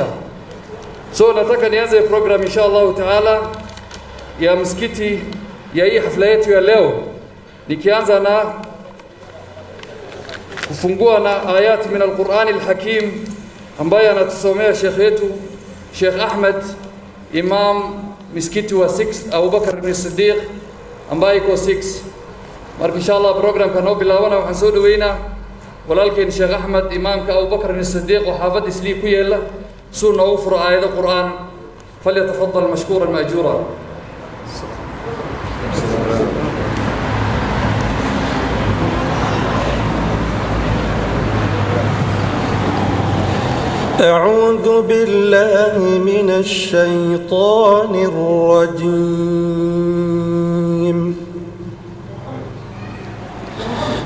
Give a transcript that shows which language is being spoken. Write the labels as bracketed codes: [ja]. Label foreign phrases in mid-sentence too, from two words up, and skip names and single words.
[sw] So nataka nianze program [ar] إن شاء الله تعالى [sw] ya msikiti ya hii hafla yetu ya leo, nikianza na kufungua na ayati [ar] من القرآن الحكيم [sw] ambaye anatusomea shekhi yetu Sheikh Ahmed, imam misikiti wa 6 Abu Bakar ibn Siddiq ambaye iko 6. [so] marka [ar] إن شاء الله [so] program kan oo bilaabana waxaan soo dhaweynaa walaalkeen Sheikh Ahmed, imaamka Abu Bakar ibn Siddiq oo xaafad Islii ku yeela soo noogu furo aayada Qur'an. [ar] فليتفضل مشكورا مأجورا. أعوذ بالله من الشيطان الرجيم.